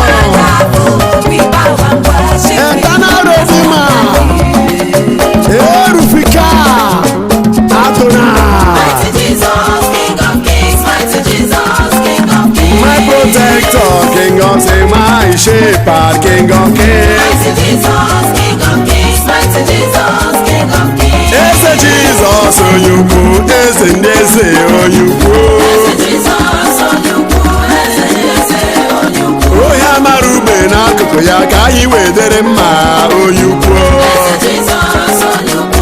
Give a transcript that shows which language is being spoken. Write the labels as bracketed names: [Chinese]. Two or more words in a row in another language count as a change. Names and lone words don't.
[English] wonderful. We bow and worship you. Eternal Redeemer. Erufika. Adonai. Mighty Jesus. King of Kings, mighty Jesus, King of Kings. My protector, King of Kings, my shepherd, King of Kings. Mighty Jesus, King of Kings, mighty Jesus, King of Kings. [Igbo] Eze Jesus, onye ukwu, eze ndị eze, onye ukwu. Eze Jesus, onye ukwu, eze ndị eze, onye ukwu. Onye amara ube n'akụkụ ya ka anyị wee dere mma, onye ukwu. Eze Jesus, onye ukwu.